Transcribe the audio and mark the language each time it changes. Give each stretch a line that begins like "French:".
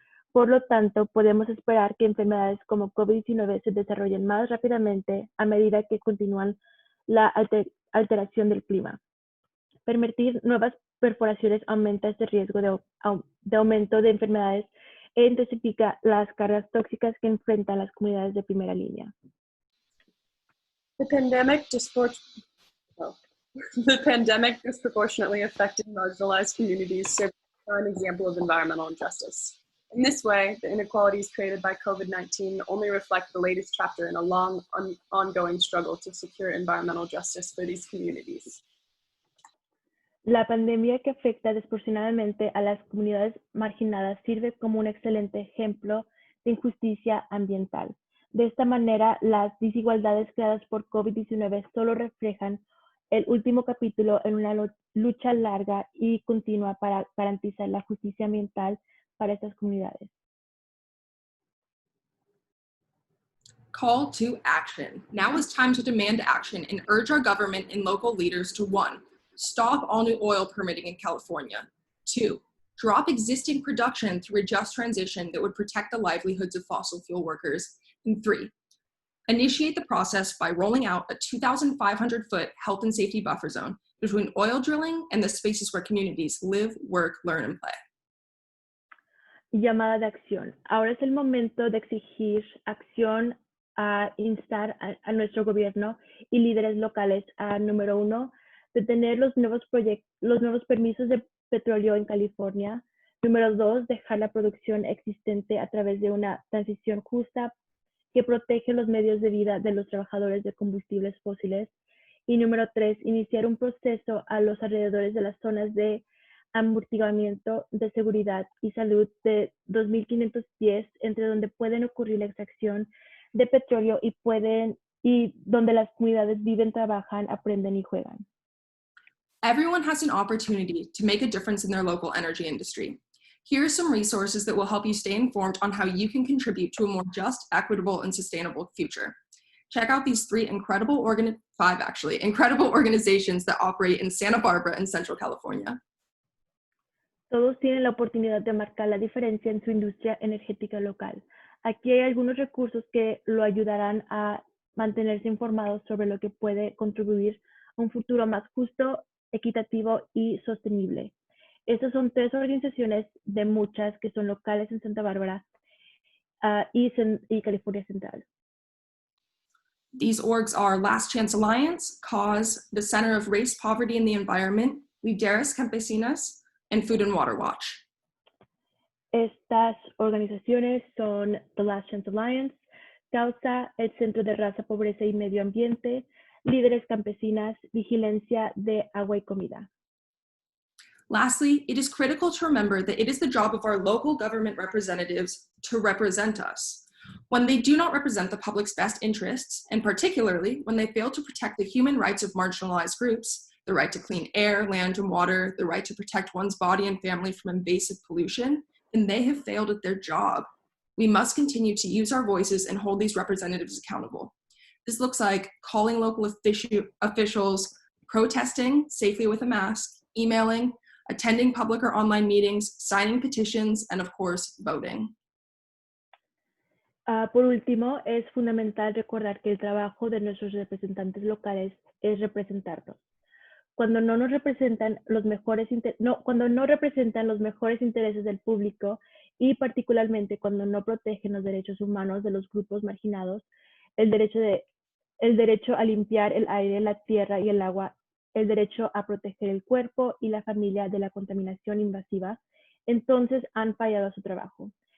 Spanish: Por lo tanto, podemos esperar que enfermedades como COVID-19 se desarrollen más rápidamente a medida que continúan la alteración del clima. Permitir nuevas perforaciones aumenta este riesgo de aumento de enfermedades e intensifica las cargas tóxicas que enfrentan las comunidades de primera línea.
English: The pandemic disproportionately affected marginalized communities serves as an example of environmental injustice. In this way, the inequalities created by COVID-19 only reflect the latest chapter in a long, ongoing struggle to secure environmental justice for these communities. La pandemia que afecta desproporcionadamente a las comunidades marginadas sirve como un excelente ejemplo de injusticia ambiental. De esta manera, las desigualdades creadas por COVID-19 solo reflejan el último capítulo en una lucha larga y continua para garantizar la justicia ambiental para estas comunidades. Call to action. Now is time to demand action and urge our government and local leaders to 1. Stop all new oil permitting in California. 2. Drop existing production through a just transition that would protect the livelihoods of fossil fuel workers. And 3. Initiate the process by rolling out a 2,500-foot health and safety buffer zone between oil drilling and the spaces where communities live, work, learn, and play.
Spanish: Llamada de acción. Ahora es el momento de exigir acción a instar a nuestro gobierno y líderes locales a, número 1, detener los nuevos permisos de petróleo en California. Número 2, dejar la producción existente a través de una transición justa que protege los medios de vida de los trabajadores de combustibles fósiles. Y número 3, iniciar un proceso a los alrededores de las zonas de amortiguamiento de seguridad y salud de 2.500 pies, entre donde pueden ocurrir la extracción de petróleo y donde las comunidades viven, trabajan, aprenden y juegan.
English: Everyone has an opportunity to make a difference in their local energy industry. Here are some resources that will help you stay informed on how you can contribute to a more just, equitable, and sustainable future. Check out these incredible organizations that operate in Santa Barbara and Central California.
Spanish: Todos tienen la oportunidad de marcar la diferencia en su industria energética local. Aquí hay algunos recursos que lo ayudarán a mantenerse informados sobre lo que puede contribuir a un futuro más justo, equitativo y sostenible. Estas son 3 organizaciones de muchas que son locales en Santa Bárbara y California Central.
English: These orgs are Last Chance Alliance, CAUSE, the Center of Race, Poverty, and the Environment, Líderes Campesinas, and Food and Water Watch.
Spanish: Estas organizaciones son The Last Chance Alliance, CAUSE, el Centro de Raza, Pobreza y Medio Ambiente, Líderes Campesinas, Vigilancia de Agua y Comida.
English: Lastly, it is critical to remember that it is the job of our local government representatives to represent us. When they do not represent the public's best interests, and particularly when they fail to protect the human rights of marginalized groups, the right to clean air, land, and water, the right to protect one's body and family from invasive pollution, then they have failed at their job. We must continue to use our voices and hold these representatives accountable. This looks like calling local officials, protesting safely with a mask, emailing, attending public or online meetings, signing petitions, and of course, voting.
Spanish: Por último, es fundamental recordar que el trabajo de nuestros representantes locales es representarnos. cuando no nos representan los mejores cuando no representan los mejores intereses del público y particularmente cuando no protegen los derechos humanos de los grupos marginados, el derecho a limpiar el aire, la tierra y el agua, el derecho a proteger el cuerpo y la familia de la contaminación invasiva, entonces han fallado a su trabajo.